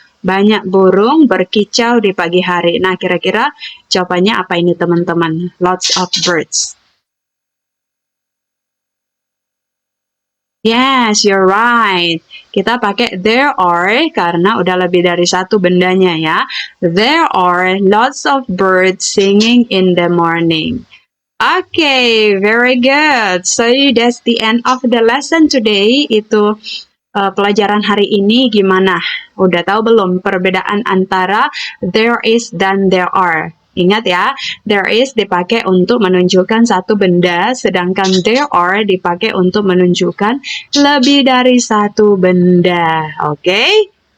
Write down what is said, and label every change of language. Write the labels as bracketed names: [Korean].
[Indonesian] Banyak burung berkicau di pagi hari. Nah, kira-kira jawabannya apa ini teman-teman? [English] Lots of birds. Yes, you're right. [Indonesian] Kita pakai [English] there are [Indonesian] karena udah lebih dari satu bendanya, ya. [English] There are lots of birds singing in the morning. Okay, very good. So that's the end of the lesson today. [Indonesian] Itu pelajaran hari ini gimana? Udah tahu belum perbedaan antara there is dan there are? Ingat ya, there is dipakai untuk menunjukkan satu benda, sedangkan there are dipakai untuk menunjukkan lebih dari satu benda. Oke?